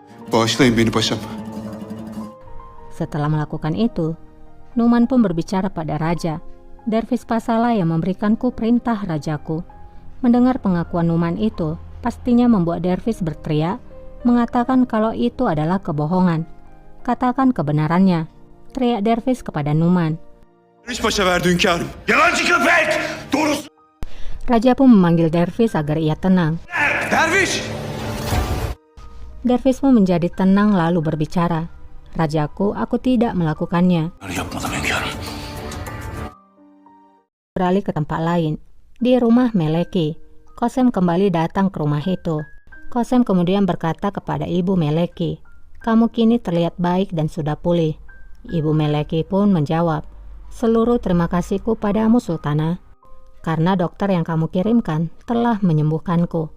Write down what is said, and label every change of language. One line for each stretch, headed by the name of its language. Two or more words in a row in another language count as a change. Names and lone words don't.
Turkish: Bağışlayın beni paşam.
Indonesian: Setelah melakukan itu, Numan pun berbicara pada raja. Dervis Pasala yang memberikanku perintah rajaku. Mendengar pengakuan Numan itu, pastinya membuat Dervis berteriak, mengatakan kalau itu adalah kebohongan. Katakan kebenarannya, teriak Dervis kepada Numan.
Turkish: Derviş Paşa verdi hünkârım. Yalancı köpek! Doğrusu.
Indonesian: Raja pun memanggil Dervis agar ia tenang. Derviş! Dervis pun menjadi tenang lalu berbicara. Rajaku, aku tidak melakukannya.
Turkish: Yapmadım hünkârım.
Indonesian: Beralih ke tempat lain, di rumah Meleki. Kosem kembali datang ke rumah itu. Kosem kemudian berkata kepada Ibu Meleki, "Kamu kini terlihat baik dan sudah pulih." Ibu Meleki pun menjawab, "Seluruh terima kasihku padamu Sultana, karena dokter yang kamu kirimkan telah menyembuhkanku.